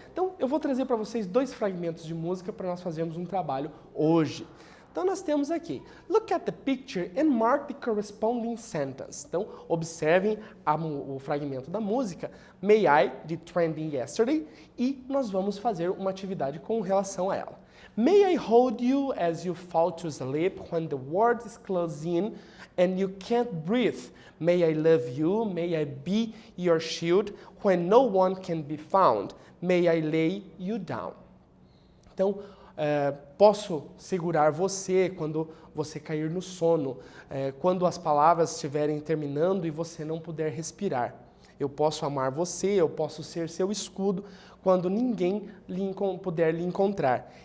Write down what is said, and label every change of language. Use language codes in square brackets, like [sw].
[pt] Então, eu vou trazer para vocês 2 fragmentos de música para nós fazermos um trabalho hoje. Então, nós temos aqui, [en] look at the picture and mark the corresponding sentence. [pt] Então, observem o fragmento da música, May I, de Trending Yesterday, e nós vamos fazer uma atividade com relação a ela. [en] May I hold you as you fall to sleep when the world is closing in and you can't breathe? May I love you, may I be your shield when no one can be found? May I lay you down? [pt] Então, posso segurar você quando você cair no sono, quando as palavras estiverem terminando e você não puder respirar. Eu posso amar você, eu posso ser seu escudo quando ninguém puder lhe encontrar.